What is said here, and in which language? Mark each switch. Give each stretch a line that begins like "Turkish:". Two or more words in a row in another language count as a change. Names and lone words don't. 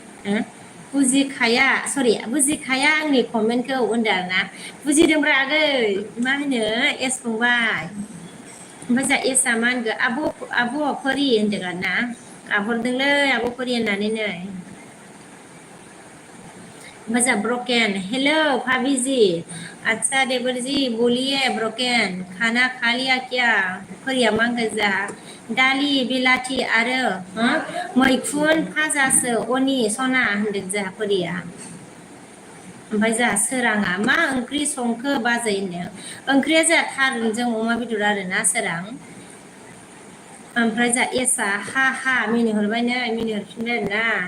Bodo: बुजिखाया आंनि कमेन्टखौ होनदों आरोना बुजिदोंब्रा आगै मा होनो एस फंबाय ओमफ्राय जोंहा एसआ मा होनगोन आब' फरि होनदों आरोना गाबहरदोंलै आब' फरि होननानै नै ओमफ्राय जोंहा ब्रकेन
Hindi: हेलो भाभी जी अच्छा देवर जी बोलिए ब्रकेन खाना खा लिया क्या
Bodo: फरिया मा होनगोन जोंहा दालि बिलाथि आरो मैखुन फाजासो अनि सना होनदों जोंहा फरिया ओमफ्राय जोंहा सोराङा मा ओंख्रि संखो बाजै होनदों ओंख्रिया जोंहा थारुनजों अमा बेदर आरोना सोरां ओमफ्राय जोंहा एसआ हा मिनिहरबाय नै मिनिहरफिनबाय आरोना